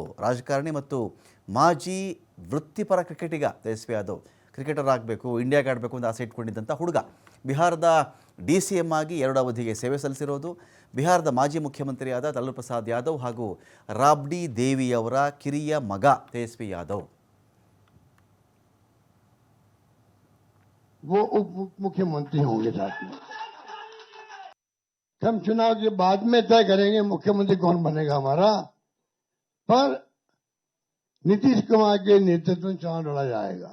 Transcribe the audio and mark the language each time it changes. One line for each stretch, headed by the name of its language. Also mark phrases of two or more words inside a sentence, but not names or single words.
Kannada: ರಾಜಕಾರಣಿ ಮತ್ತು ಮಾಜಿ ವೃತ್ತಿಪರ ಕ್ರಿಕೆಟಿಗ ತೇಜಸ್ವಿ ಯಾದವ್. ಕ್ರಿಕೆಟರ್ ಆಗಬೇಕು, ಇಂಡಿಯಾಗೆ ಆಡಬೇಕು ಅಂತ ಆಸೆ ಇಟ್ಕೊಂಡಿದ್ದಂಥ ಹುಡುಗ. ಬಿಹಾರದ DCM ಆಗಿ 2 ಅವಧಿಗೆ ಸೇವೆ ಸಲ್ಲಿಸಿರೋದು. ಬಿಹಾರದ ಮಾಜಿ ಮುಖ್ಯಮಂತ್ರಿಯಾದ ಲಾಲು ಪ್ರಸಾದ್ ಯಾದವ್ ಹಾಗೂ ರಾಬ್ಡಿ ದೇವಿಯವರ ಕಿರಿಯ ಮಗ ತೇಜಸ್ವಿ ಯಾದವ್.
Hindi: वो उप मुख्यमंत्री होंगे साथ में। हम चुनाव के बाद में तय करेंगे मुख्यमंत्री कौन बनेगा हमारा, पर नीतीश कुमार के नेतृत्व में चुनाव लड़ा जाएगा।